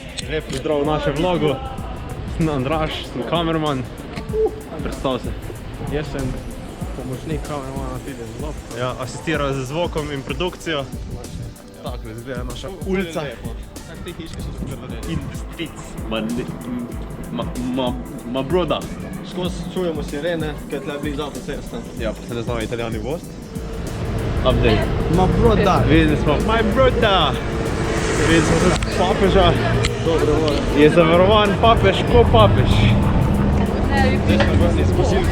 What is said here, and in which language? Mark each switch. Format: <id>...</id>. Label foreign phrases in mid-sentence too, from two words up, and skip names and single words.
<sl>Lep pozdrav v našem vlogu. Sem Andraž, sem kamerman. Predstav se. Jaz sem pomočnik kamermana tudi zelo. Ja, asistiral z zvokom in produkcijo. Tako izgleda naša ulica.</sl> <en>In the streets. Ma broda.</en> <sl>Skozi čujemo sirene, kaj tle blizu avtocesta. Ja, pa se ne znamo italijani vost. Update.</sl> <en>Ma broda!</en> <sl>Videli smo,</sl> <en>my broda!</en> <sl>Videli smo tudi papeža. Dobro vole. Je zavarovan papež, ko papež. Zdaj smo vrsti z bazilike.</sl>